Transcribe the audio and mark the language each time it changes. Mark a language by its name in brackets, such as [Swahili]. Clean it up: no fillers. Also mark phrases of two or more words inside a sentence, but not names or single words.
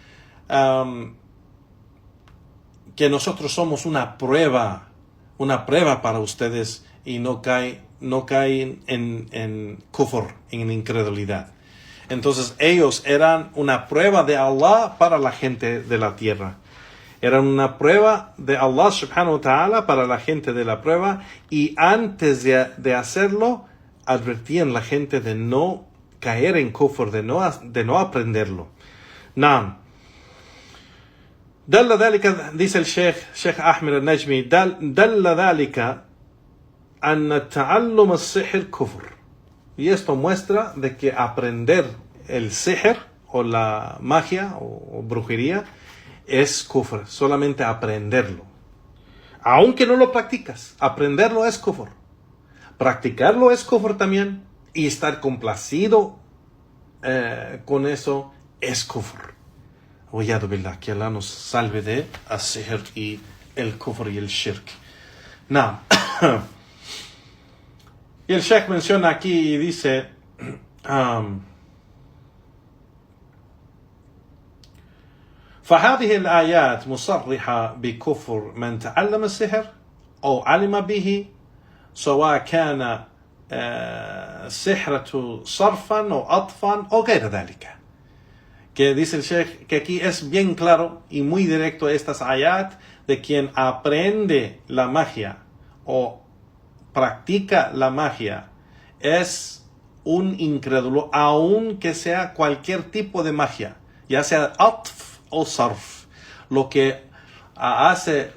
[Spanish] que nosotros somos una prueba para ustedes y no caen en kufr, en incredulidad. Entonces ellos eran una prueba de Allah para la gente de la tierra. Eran una prueba de Allah subhanahu wa ta'ala para la gente de la prueba, y antes de hacerlo advertían a la gente de no caer en kufr, de no aprenderlo. [Arabic] نعم. دل ذلك, [Spanish] dice el [Arabic] Sheikh Ahmed al-Najmi, دل ذلك أن تعلم السحر كفر. [Spanish] Y esto muestra de que aprender el sihr o la magia o brujería es kufr, solamente aprenderlo. Aunque no lo practicas, aprenderlo es kufr. Practicarlo es kufr también, y estar complacido con eso es kufr. [Arabic] والعياذ بالله, [Spanish] que Allah nos salve de al-sihr y el kufr y el shirk. Now, y el Sheikh menciona aquí y dice [Arabic] فهذه الآيات مصرحة بكفر من تعلم السحر أو علم به سواء كان سحرة صرفا أو عطفا أو غير ذلك. [Spanish] Que dice el Sheikh que aquí es bien claro y muy directo estas ayat de quien aprende la magia o practica la magia es un incrédulo, aunque sea cualquier tipo de magia, ya sea atf o sarf, lo que hace